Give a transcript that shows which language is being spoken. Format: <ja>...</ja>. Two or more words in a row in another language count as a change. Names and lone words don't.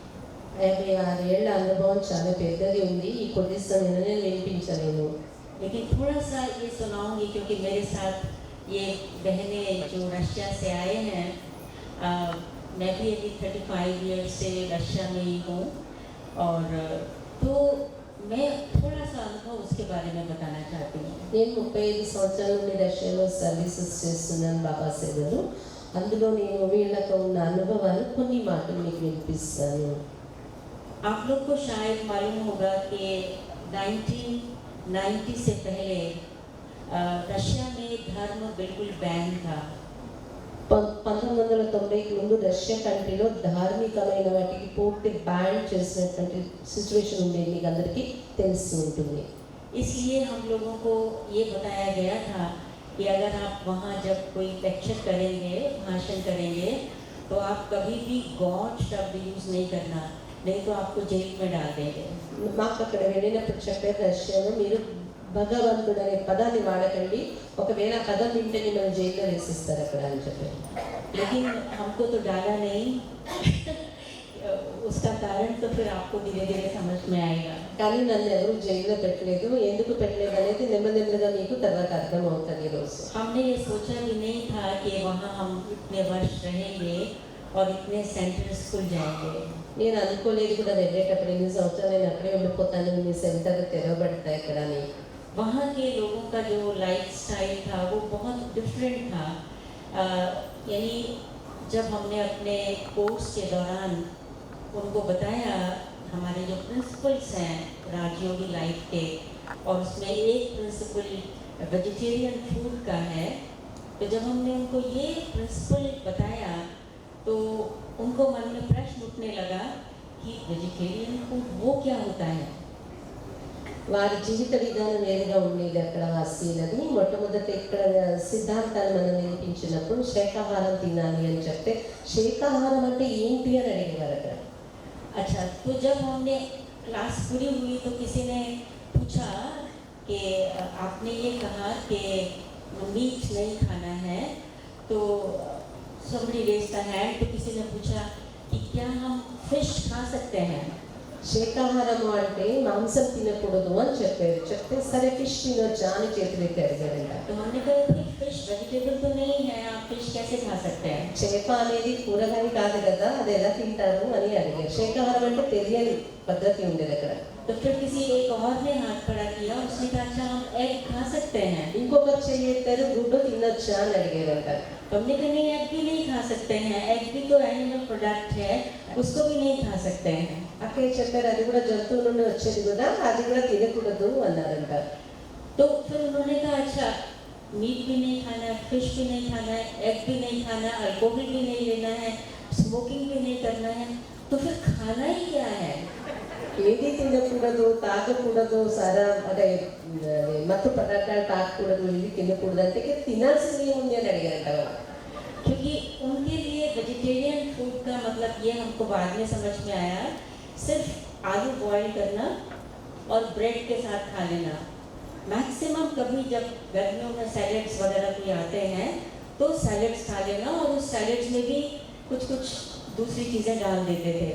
<te>56 ఏళ్ల అనుభవం చాలా పెద్దది ఉంది, ఈ కొద్ది సమయంలో నేను వినిపించలేను।</te> <hi>लेकिन थोड़ा सा ये सुनाऊंगी क्योंकि मेरे साथ ये बहनें जो रशिया से आए हैं, मैं भी अभी 35 ईयर्स से रशिया में ही हूँ, और तो मैं थोड़ा सा अनुभव उसके बारे में बताना चाहती हूँ।</hi> <te>నేను 35 సంవత్సరాల నుండి రష్యాలో సర్వీసెస్ చేస్తున్నాను బాబా సేవలు, అందులో నేను వీళ్ళతో ఉన్న అనుభవాలు కొన్ని మాటలు మీకు వినిపిస్తాను।</te> <hi>आप लोग को शायद मालूम होगा कि 1990 से पहले रशिया में धर्म बिल्कुल बैन था।</hi> <te>1990కి ముందు రష్యా కంట్రీలో ధార్మికమైన వాటికి పూర్తి బ్యాన్ చేసినటువంటి సిచ్యువేషన్ ఉండేది, మీకు అందరికీ తెలిసి ఉంటుంది।</te> <hi>इसलिए हम लोगों को ये बताया गया था कि अगर आप वहाँ जब कोई लेक्चर करेंगे, भाषण करेंगे, तो आप कभी भी गॉड शब्द यूज़ नहीं करना, नहीं तो आपको जेल में डाल देंगे।</hi> <te>మాకు అక్కడ వెళ్ళినప్పుడు చెప్పారు రష్యాలో మీరు భగవంతుడు అనే పదాన్ని వాడకండి, ఒకవేళ ఆ పదం వింటే మిమ్మల్ని జైల్లో వేసిస్తారు అక్కడ అని చెప్పారు।</te> <hi>लेकिन हमको तो डाला नहीं उसका कारण तो फिर आपको धीरे धीरे समझ में आएगा।</hi> <te>కానీ నన్ను ఎవరు జైల్లో పెట్టలేదు, ఎందుకు పెట్టలేదు అనేది నెమ్మదిగా మీకు తర్వాత అర్థం అవుతుంది ఈరోజు।</te> <hi>हमने ये सोचा भी नहीं था कि वहाँ हम इतने वर्ष रहेंगे और इतने सेंटर्स खुल जाएंगे।</hi> <te>నేను అనుకోలేదు కూడా వెళ్ళేటప్పుడు ఎన్ని సంవత్సరాలు నేను అక్కడే ఉండిపోతాను, మీ సెంటర్ తెరవబడతాయి అక్కడ అని।</te> <hi>वहाँ के लोगों का जो</hi> <en>life style</en> <hi>था वो बहुत डिफरेंट था। यानी जब हमने अपने कोर्स के दौरान उनको बताया हमारे जो प्रिंसिपल्स हैं राजयोगी लाइफ के, और उसमें एक</hi> <en>principle vegetarian food</en> <hi>का है, तो जब हमने उनको ये प्रिंसिपल बताया तो उनको मन में प्रश्न उठने लगा कि</hi> <en>vegetarian food</en> <hi>वो क्या होता है।</hi> <te>వారి జీవిత విధానం వేరుగా ఉండేది అక్కడ వాసీలది। మొట్టమొదట ఇక్కడ సిద్ధాంతాలు మనం వినిపించినప్పుడు శాకాహారం తినాలి అని చెప్తే శాకాహారం అంటే ఏంటి అని అడిగేవారు అక్కడ।</te> <hi>अच्छा, तो जब हमने क्लास पूरी हुई तो किसी ने पूछा कि आपने ये कहा कि मीट नहीं खाना है, तो</hi> <en>somebody raised the hand,</en> <hi>तो किसी ने पूछा कि क्या हम फिश खा सकते हैं।</hi> <te>శాకాహారము అంటే మాంసం తినకూడదు అని చెప్పారు, చెప్తే సరే ఫిష్ తినొచ్చా అని చేతులెత్తి అడిగారంట।</te> <hi>तो हमने कहा कि</hi> <en>fish vegetable</en> <hi>तो नहीं है, आप फिश कैसे खा सकते हैं।</hi> <te>చేప అనేది కూరగాయ కాదు కదా, అది ఎలా తింటారు అని అడిగారు। శాకాహారం అంటే తెలియని పద్ధతి ఉండేది అక్కడ।</te> <hi>तो फिर किसी एक और ने हाथ खड़ा किया, उसने कहा अच्छा हम एग खा सकते हैं।</hi> <te>ఇంకొకరు చెయ్యెత్తారు, గుడ్డు తినొచ్చా అని అడిగారంట।</te> <hi>हमने कहा नहीं, एग भी नहीं खा सकते हैं, एग भी तो</hi> <en>animal product</en> <hi>है, उसको भी नहीं खा सकते हैं।</hi> <te>అక్కడ చెప్పారు అది కూడా జంతువు నుండి వచ్చేది కూడా, అది కూడా తినకూడదు అన్నారంట।</te> <hi>तो फिर उन्होंने कहा अच्छा मीट भी नहीं खाना है, फिश भी नहीं खाना है, एग भी नहीं खाना है, अल्कोहल भी नहीं लेना है, स्मोकिंग भी नहीं करना है, तो फिर खाना ही क्या है।</hi> <te>ఏది తినకూడదు, తాగకూడదు, సారా అంటే మత్తు పదార్థాలు తాగకూడదు, ఇది తినకూడదు అంటే తినాల్సింది ఏముంది అని అడిగారంట।</te> <hi>क्योंकि उनके लिए</hi> <en>vegetarian food</en> <hi>का मतलब ये हमको बाद में समझ में आया, सिर्फ आलू बॉईल करना और ब्रेड के साथ खा लेना। मैक्सिमम कभी जब गर्मियों में सैलेड्स वगैरह कोई आते हैं तो सैलेड्स खा लेना, और उस सैलेड्स में भी कुछ कुछ दूसरी चीज़ें डाल देते थे।</hi>